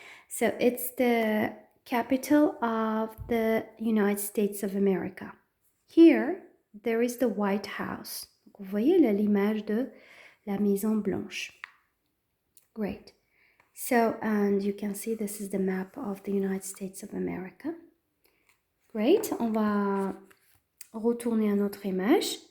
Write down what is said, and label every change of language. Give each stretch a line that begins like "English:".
English: So it's the capital of the United States of America. Here, there is the White House.
French: Donc, vous voyez l'image de la Maison Blanche.
English: Great. So, and you can see this is the map of the United States of America. Great.
French: On va retourner à notre image.